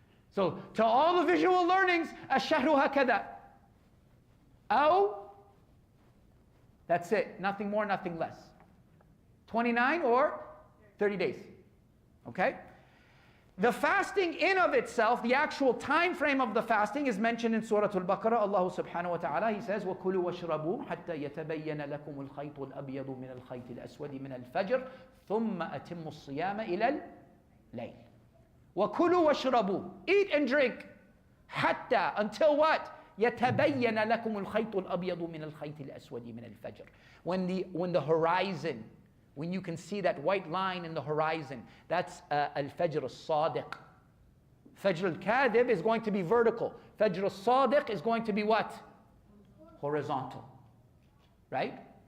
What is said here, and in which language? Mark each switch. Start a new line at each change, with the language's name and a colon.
English: So, to all the visual learnings,
Arabic: الشهر هكذا. أو,
English: that's it. Nothing more, nothing less. 29 or 30 days. Okay? The fasting in of itself, the actual time frame of the fasting is mentioned in Surah Al-Baqarah. Allah subhanahu wa ta'ala, He says,
Arabic: وَكُلُوا وَاشْرَبُوا حَتَّى يَتَبَيَّنَ لَكُمُ الْخَيْطُ الْأَبْيَضُ مِنَ الْخَيْطِ الْأَسْوَدِ مِنَ الْفَجْرِ ثُمَّ أَتِمُّوا الصِّيَامَ إِلَى اللَّيْلِ. وَكُلُوا وَاشْرَبُوا.
English: Eat and drink.
Arabic: حَتَّى,
English: until what?
Arabic: يَتَبَيَّنَ لَكُمُ الْخَيْطُ الْأَبْيَضُ مِنَ الْخَيْطِ الْأَسْوَدِ مِنَ الْفَجْرِ.
English: When the horizon, when you can see that white line in the horizon, that's al-Fajr al-Sadiq. Fajr al-Kadib is going to be vertical. Fajr al-Sadiq is going to be what? Horizontal. Right?